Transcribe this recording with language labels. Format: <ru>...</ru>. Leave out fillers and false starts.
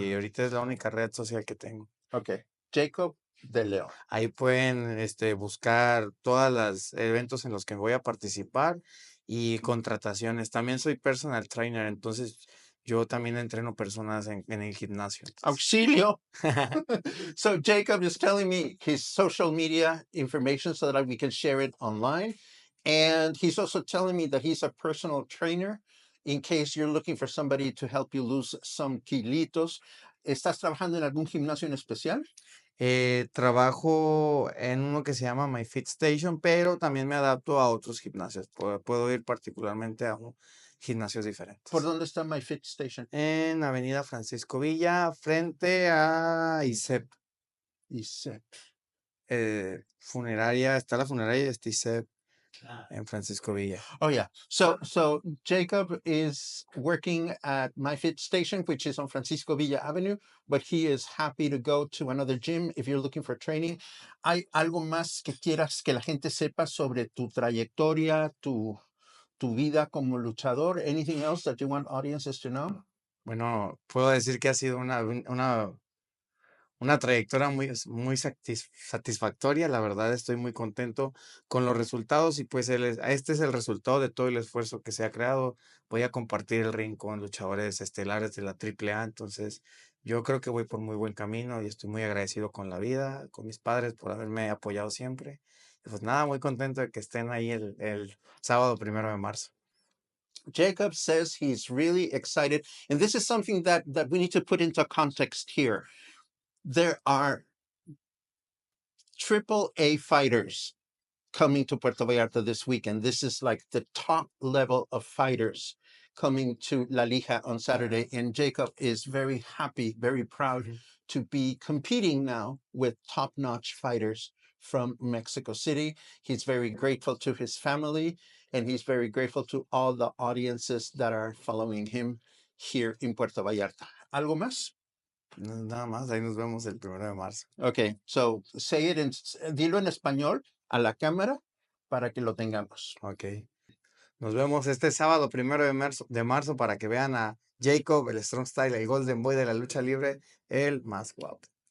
<es>Y ahorita es la única red social que tengo. Ok, Jacob de León. Ahí pueden buscar todos los eventos en los que voy a participar y contrataciones. También soy personal trainer, entonces yo también entreno personas en el gimnasio. Auxilio.</es> <en>So Jacob is telling me his social media information so that we can share it online. And he's also telling me that he's a personal trainer in case you're looking for somebody to help you lose some kilitos.</en> <es>¿Estás trabajando en algún gimnasio en especial? Trabajo en uno que se llama My Fit Station, pero también me adapto a otros gimnasios. Puedo ir particularmente a gimnasios diferentes. ¿Por dónde está My Fit Station? En Avenida Francisco Villa, frente a ISEP. ISEP. Funeraria, está la funeraria y está ISEP en Francisco Villa.</es> <en>Oh, yeah. So Jacob is working at My Fit Station, which is on Francisco Villa Avenue, but he is happy to go to another gym if you're looking for training.</en> <es>¿Hay algo más que quieras que la gente sepa sobre tu trayectoria, tu vida como luchador?</es> <en>Anything else that you want audiences to know?</en> <es>Bueno, puedo decir que ha sido una una trayectoria muy satisfactoria. La verdad, estoy muy contento con los resultados y pues este es el resultado de todo el esfuerzo que se ha creado. Voy a compartir el ring con luchadores estelares de la AAA, entonces yo creo que voy por muy buen camino y estoy muy agradecido con la vida, con mis padres por haberme apoyado siempre. Y pues nada, muy contento de que estén ahí el sábado 1 de marzo.</es> <en>Jacob says he's really excited, and this is something that we need to put into context here. There are AAA fighters coming to Puerto Vallarta this weekend. This is like the top level of fighters coming to La Lija on Saturday. And Jacob is very happy, very proud to be competing now with top notch fighters from Mexico City. He's very grateful to his family, and he's very grateful to all the audiences that are following him here in Puerto Vallarta.</en> <es>¿Algo más? Nada más, ahí nos vemos el 1 de marzo.</es> <en>Okay, so say it</en> <es>dilo en español a la cámara para que lo tengamos. Ok. Nos vemos este sábado 1 de marzo para que vean a Jacob, el Strong Style, el Golden Boy de la lucha libre, el más guapo.</es>